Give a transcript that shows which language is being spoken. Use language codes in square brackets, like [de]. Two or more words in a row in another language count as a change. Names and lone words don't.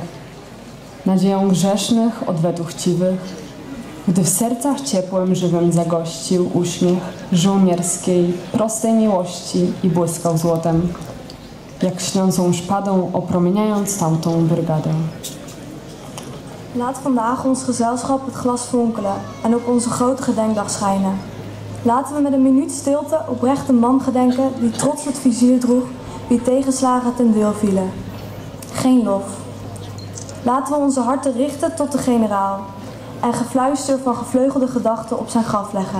[pl] Nadzieją grzesznych, odwetu chciwych, gdy w sercach ciepłym, żywym zagościł uśmiech żołnierskiej, prostej miłości i błyskał złotem, jak śniącą szpadą opromieniając tamtą brygadę. [nl] Laat vandaag ons gezelschap het glas fonkelen en op onze grote gedenkdag schijnen. Laten we met een minuut stilte oprecht een man gedenken die trots het vizier droeg wie tegenslagen ten deel vielen. Geen lof. Laten we onze harten richten tot de generaal en gefluister van gevleugelde gedachten op zijn graf leggen.